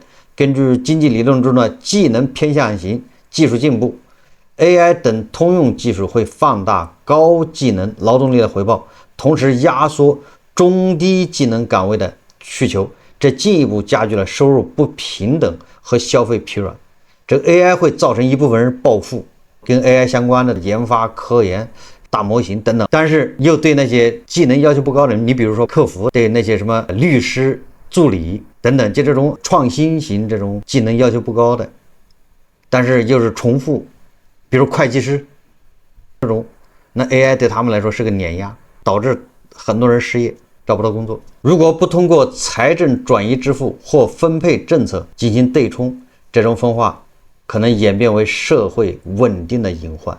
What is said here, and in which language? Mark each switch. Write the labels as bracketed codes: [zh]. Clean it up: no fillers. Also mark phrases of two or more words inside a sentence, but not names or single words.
[zh] 根據經濟理論中的技能偏向型技術進步， AI 等通用技術會放大高技能勞動力的回報，同時壓縮中低技能崗位的需求，這進一步加劇了收入不平等和消費疲軟。這個 AI 會造成一部分人暴富，跟 AI 相關的研發、科研、大模型等等，但是又對那些技能要求不高的人，你比如說客服，对那些什麼律師、助理等等，就這種創新型這種技能要求不高的，但是又是重複，比如會計師這種，那 AI 對他們來說是個碾壓，導致很多人失業，找不到工作。如果不通過財政轉移支付或分配政策進行對沖，這種分化可能演變為社會穩定的隱患。